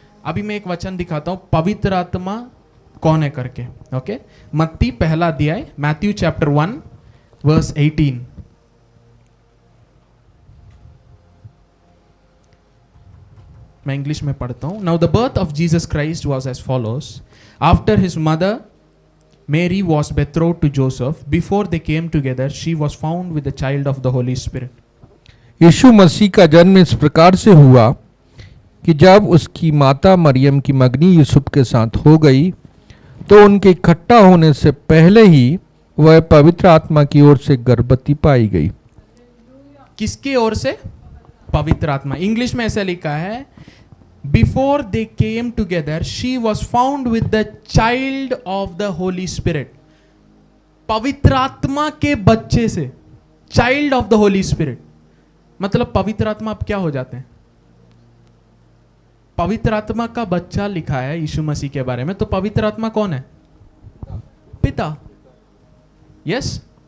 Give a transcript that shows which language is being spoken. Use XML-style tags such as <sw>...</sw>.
<hi>अभी मैं एक वचन दिखाता हूं पवित्र आत्मा कौन है करके। ओके। मत्ती पहला अध्याय,</hi> <en>Matthew chapter 1 verse 18।</en> <hi>मैं इंग्लिश में पढ़ता हूं।</hi> <en>Now the birth of Jesus Christ was as follows. After his mother Mary was betrothed to Joseph. Before they came together, she was found with the child of the Holy Spirit.</en> <hi>यीशु मसीह का जन्म इस प्रकार से हुआ कि जब उसकी माता मरियम की मंगनी यूसुफ के साथ हो गई तो उनके इकट्ठा होने से पहले ही वह पवित्र आत्मा की ओर से गर्भवती पाई गई। किसकी ओर से? पवित्र आत्मा। इंग्लिश में ऐसा लिखा है</hi> <en>Before they came together, she was found with the child of the Holy Spirit.</en> <hi>पवित्र आत्मा के बच्चे से,</hi> <en>Child of the holy spirit.</en> <hi>मतलब पवित्र आत्मा अब क्या हो जाते हैं? पवित्र आत्मा का बच्चा लिखा है यीशु मसीह के बारे में, तो पवित्र आत्मा कौन है? पिता। यस।</hi>